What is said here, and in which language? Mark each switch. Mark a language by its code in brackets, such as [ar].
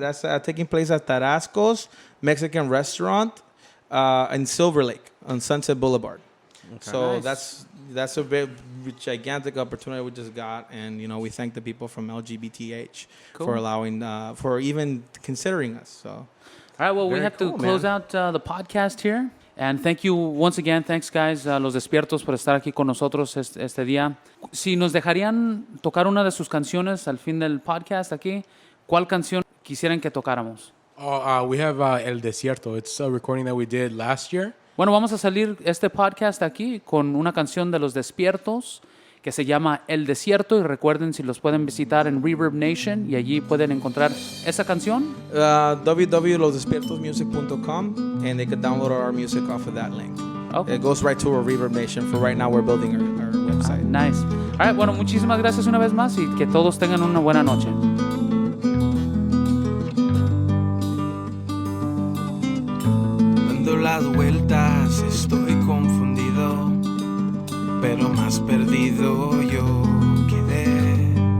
[en] That's taking place at Tarasco's Mexican restaurant in Silver Lake on Sunset Boulevard. Okay. So nice. That's a big gigantic opportunity we just got, and we thank the people from LGBTH for allowing for even considering us. So all right, well, we have to close out the podcast here, and thank you once again. Thanks, guys, [es] Los Despiertos, por estar aquí con nosotros este día. Si nos dejarían tocar una de sus canciones al fin del podcast aquí, ¿cuál canción quisieran que tocáramos? [en] We have El Desierto. It's a recording that we did last year. [es] Bueno, vamos a salir este podcast aquí con una canción de Los Despiertos que se llama El Desierto, y recuerden, si los pueden visitar en Reverb Nation, y allí pueden encontrar esa canción. [en] www.losdespiertosmusic.com, and they could download our music off of that link. Okay. It goes right to our Reverb Nation. For right now, we're building our website. Nice. All right, [es] bueno, muchísimas gracias una vez más, y que todos tengan una buena noche. Las vueltas, estoy confundido, pero más perdido yo quedé.